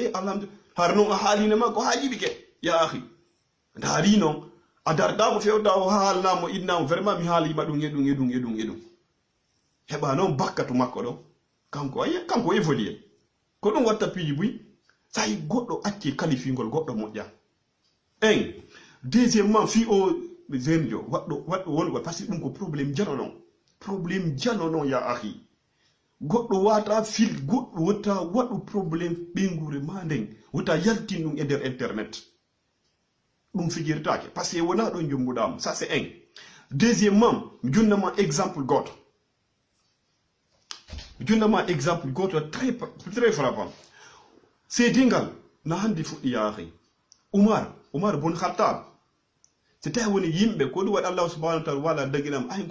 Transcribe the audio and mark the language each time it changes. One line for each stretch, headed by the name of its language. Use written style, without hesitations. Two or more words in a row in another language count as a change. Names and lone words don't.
Fula: alhamdulillah har non a haaline makko ha jiɓike
Arabic: يا أخي
Fula: ndaari noon a darɗamo fewda o haalnamo innamo vraiment mi haalima ɗum e ɗum heɓa noon bakka to makko ɗo kanko évolue ko ɗum watta piiji buy sayi goɗɗo acci kalifingol goɗɗo moƴƴa en deuxièmement fi o jeune jo waɗɗo wongo
French: par ce que
Fula: ɗum ko probléme jano noon
Arabic: يا أخي
Fula: goɗɗo wata fil goɗɗo wota waɗu probléme ɓengure ma nden wota yaltin ɗum e nder internet ɗum fijirtake
French: par ce que
Fula: wona ɗon jombuɗamo
French: ça c'est un deuxièmement
Fula: mi jonnama exemple goto
French: très frappant
Fula: seedingal na handi fuɗɗi yaahi umar bun khattab so tawi woni yimɓe ko ɗum waɗi
Arabic: الله سبحانه وتعالى
Fula: wala daginam ay